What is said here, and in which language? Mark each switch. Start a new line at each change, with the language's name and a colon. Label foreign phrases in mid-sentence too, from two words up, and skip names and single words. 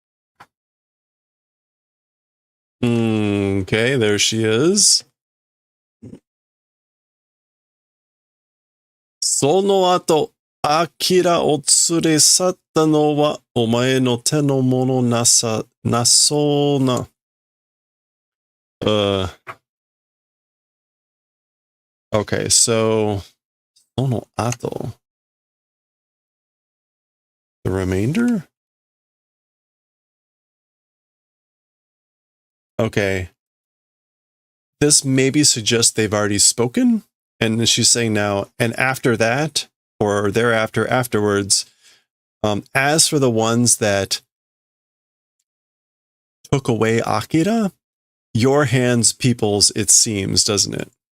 English: Okay, there she is.
Japanese: その後、アキラを連れ去ったのはお前の手の者なそうな.
English: Okay, so
Japanese: その後.
English: The remainder? Okay. This maybe suggests they've already spoken. And she's saying now, and after that, or thereafter, afterwards, as for the ones that took away Akira, your hands peoples, it seems, doesn't it?